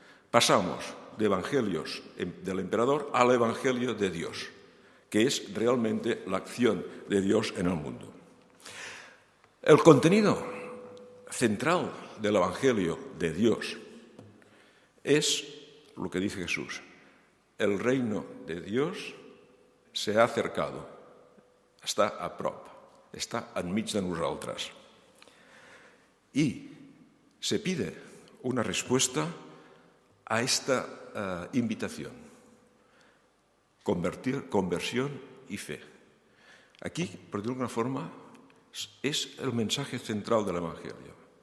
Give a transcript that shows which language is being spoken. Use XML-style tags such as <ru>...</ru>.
<es>Pasamos de evangelios del emperador al evangelio de Dios, que es realmente la acción de Dios en el mundo. El contenido central del evangelio de Dios es lo que dice Jesús. El reino de Dios se ha acercado,</es> <ca>està a prop, està enmig de nosaltres.</ca> <es>Y se pide una respuesta a esta invitación, conversión y fe. Aquí, por decirlo de alguna forma, es el mensaje central del Evangelio.</es>